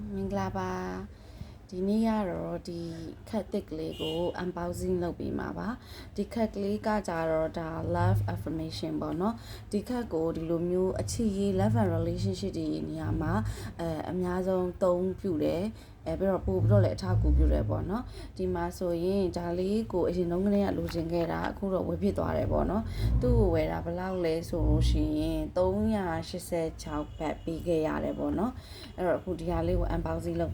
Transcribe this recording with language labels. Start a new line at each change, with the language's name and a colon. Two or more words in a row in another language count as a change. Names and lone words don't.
Burmese: ဂလာပါဒီနေ့ကတော့ဒီခက်တစ်ကလေးကို unboxing လုပ်ပြီးမှာပါဒီခက်ကလေးကကြတော့ဒါ
English: love affirmation
Burmese: ပေါ့နော်ဒီခက်ကိုဒီလိုမျိုးအချစ်ရေး love
English: and relationship
Burmese: တွေနေရာမှာအများဆုံးသုံးပြုတယ်ပြီးတော့ပို့ပြီးတော့လည်းအထောက်အကူပြုတယ်ပေါ့နော်ဒီမှာဆိုရင်ဒါလေးကို အရင်တုန်းကတည်းကလိုချင်ခဲ့တာအခုတော့ဝယ်ဖြစ်သွားတယ်ပေါ့နော်သူ့ကိုဝယ်တာဘယ်လောက်လဲဆိုလို့ ရှိရင်386ဘတ်ပေးခဲ့ရတယ်ပေါ့နော်အဲ့တော့အခုဒီဟာလေးကို unboxing လုပ်